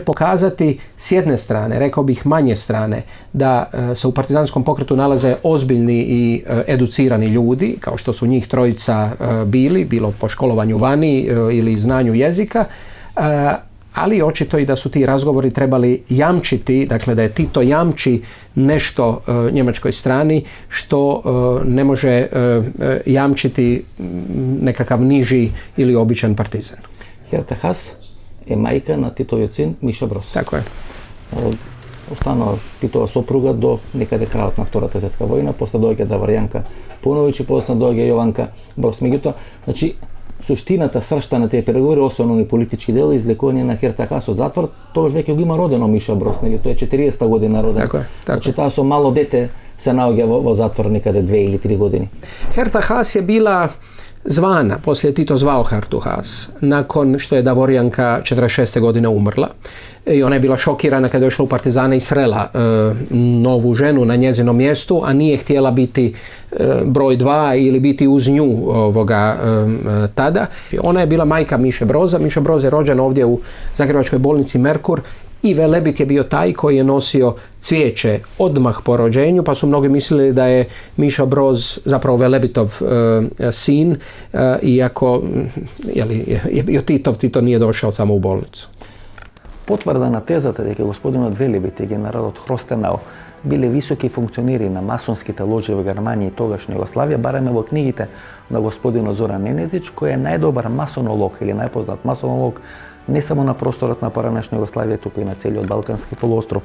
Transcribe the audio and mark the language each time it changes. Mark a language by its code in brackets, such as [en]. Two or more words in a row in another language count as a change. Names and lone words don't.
[hr] pokazati s jedne strane, rekao bih manje strane, da se u partizanskom pokretu nalaze ozbiljni i educirani ljudi, kao što su njih trojica bili, bilo po školovanju vani ili znanju jezika, ali očito i da su ti razgovori trebali jamčiti, dakle da je Tito jamči nešto njemačkoj strani što ne može jamčiti nekakav niži ili običan partizan. [mk] Херта Хас е мајка на Титовио син Миша Броз. [sr] Tako je. [mk] Останала Титова сопруга до некаде крајот на Втората светска војна, после доаѓа Даварјанка Пуновиќ и после доаѓа Јованка Broz. Меѓутоа, значи суштината, сршта на тие преговори, освен они политички дел, излекување на Herta Haas од затвор, тогаш веќе го има родено Миша Broz, нели тој е 40-та година роден. Така е. Значи таа со мало дете се наоѓа во затвор некаде 2 или 3 години. [hr] Herta Haas je bila zvana, poslije je Tito zvao Hertu Haas, nakon što je Davorjanka 46. godine umrla. I ona je bila šokirana kada je došla u partizane i srela novu ženu na njezinom mjestu, a nije htjela biti broj 2 ili biti uz nju tada. Ona je bila majka Miše Broza. Miša Broz je rođen ovdje u Zagrebačkoj bolnici Merkur i Velebit je bio taj koji je nosio cvijeće odmah po rođenju, pa su mnogi mislili da je Miša Broz zapravo Velebitov sin, iako je bio Tito nije došao samo u bolnicu. [mk] Потврда на тезата дека господинот Велебит и генералот Хростенау биле високи функционери на масонските ложи во Германија и тогашна Југославија бараме во книгите на господинот Зоран Ненезич, кој е најдобар масонолог или најпознат масонолог не само на просторот на поранешна Југославија, туку и на целиот Балкански полуостров.